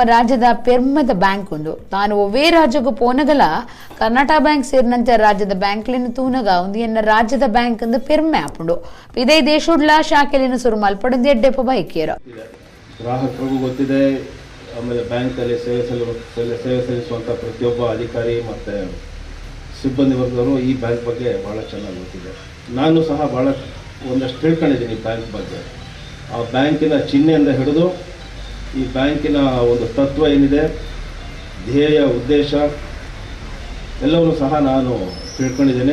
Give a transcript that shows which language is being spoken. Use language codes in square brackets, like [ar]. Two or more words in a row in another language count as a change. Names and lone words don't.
[tcy] ರಾಜ್ಯದ ಪೆರ್ಮದ ಬ್ಯಾಂಕ್ ಒಂದು ತಾನು ಒವ್ವೇ ರಾಜ್ಯಗೂ ಪೋನಗಲ ಕರ್ನಾಟಕ ಬ್ಯಾಂಕ್ ಸೇರಿನಂತೆ ರಾಜ್ಯದ ಬ್ಯಾಂಕ್ಲಿನ ತೂನಗ ಒಂದು ಎನ್ನ ರಾಜ್ಯದ ಬ್ಯಾಂಕ್ ಅಂದು ಪೆರ್ಮೆ ಆಪುಂಡು ಇದೇ ದೇಶುಡ್ಲ ಶಾಖೆಲಿನ ಸುರು ಮಲ್ಪಡಂದು ಎಡ್ಡೆಪ್ಪ ಬೈಕೇರ [kn] ಗ್ರಾಹಕರಿಗೂ ಗೊತ್ತಿದೆ. ಆಮೇಲೆ ಬ್ಯಾಂಕಲ್ಲಿ ಸೇವೆ ಸಲ್ಲಿಸುವಂಥ ಪ್ರತಿಯೊಬ್ಬ ಅಧಿಕಾರಿ ಮತ್ತು ಸಿಬ್ಬಂದಿ ವರ್ಗದವರು ಈ ಬ್ಯಾಂಕ್ ಬಗ್ಗೆ ಭಾಳ ಚೆನ್ನಾಗಿ ಗೊತ್ತಿದೆ. ನಾನು ಸಹ ಭಾಳ ಒಂದಷ್ಟು ತಿಳ್ಕೊಂಡಿದ್ದೀನಿ ಬ್ಯಾಂಕ್ ಬಗ್ಗೆ. ಆ ಬ್ಯಾಂಕಿನ ಚಿಹ್ನೆಯಿಂದ ಹಿಡಿದು ಈ ಬ್ಯಾಂಕಿನ ಒಂದು ತತ್ವ ಏನಿದೆ, ಧ್ಯೇಯ ಉದ್ದೇಶ ಎಲ್ಲವನ್ನೂ ಸಹ ನಾನು ತಿಳ್ಕೊಂಡಿದ್ದೇನೆ.